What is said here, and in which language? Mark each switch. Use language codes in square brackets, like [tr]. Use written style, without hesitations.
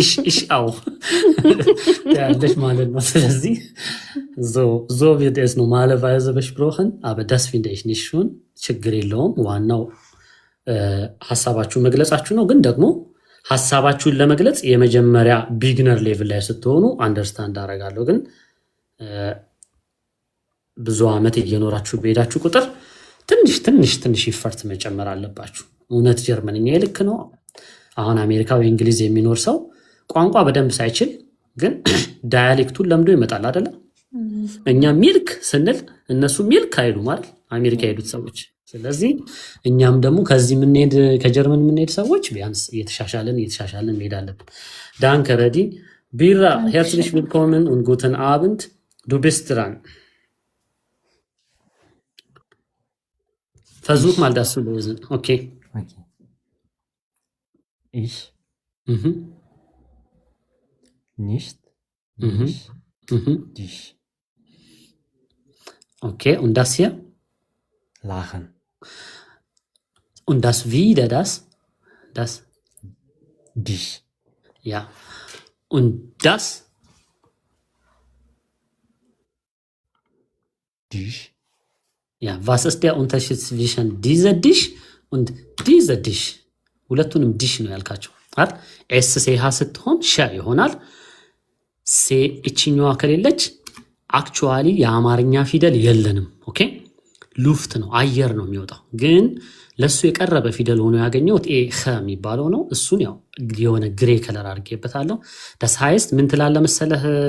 [de] ich auch [am] ያለሽ ማለት ነው። ስለዚህ [de] so wird es normalerweise besprochen, aber das finde ich nicht schön. [am] ችግር የለውም። ዋናው ሐሳባችሁ መግለጻችሁ ነው። ግን ደግሞ ሐሳባችሁን ለመግለጽ የመጀመሪያ ቢግነር ሌቭል ላይ ስትሆኑ አንደርስታንድ አደርጋለሁ። ግን ብዙ ዓመት እየኖራችሁ በሄዳችሁ ቁጥር ትንሽ ይፈርት መጨመር አለባችሁ። እውነት ጀርመንኛ ልክ ነው። አሁን አሜሪካ ወይ እንግሊዝ የሚኖር ሰው ቋንቋ በደንብ ሳይችል ግን ዳያሌክቱን ለምዶ ይመጣል አይደለ? እኛ ሚልክ ስንል እነሱ ሚልክ አይሉ ማለት አሜሪካ የሄዱት ሰዎች። ስለዚህ እኛም ደግሞ ከዚህ የምንሄድ ከጀርመን የምንሄድ ሰዎች ቢያንስ እየተሻሻለን መሄድ አለብን። ዳንከ ረዲ ቢራ [de] herzlich willkommen und guten Abend. Du bist dran. Versuch mal das zu lösen. Okay. Ich nicht Mhm. dich Okay, und das hier? lachen. Und das wieder das? Dich Ja. Und das? dich Ja, was ist der Unterschied zwischen dieser Dish und dieser Dish? [am] ሁለቱንም ዲሽ ነው ያልካቸው አይደል? ኤስ ሴሃ ስትሆን ሸ ይሆናል። ሴ እችኛዋ ከሌለች አክቹዋሊ የአማርኛ ፊደል የለንም። ኦኬ ሉፍት ነው አየር ነው የሚወጣው። ግን ለሱ የቀረበ ፊደል ሆኖ ያገኘሁት ኤ ኸ የሚባለው ነው። እሱን ያው የሆነ ግሬ ከለር አድርጌበታለሁ። [de] das heißt [am] ምን ትላለህ መሰለህ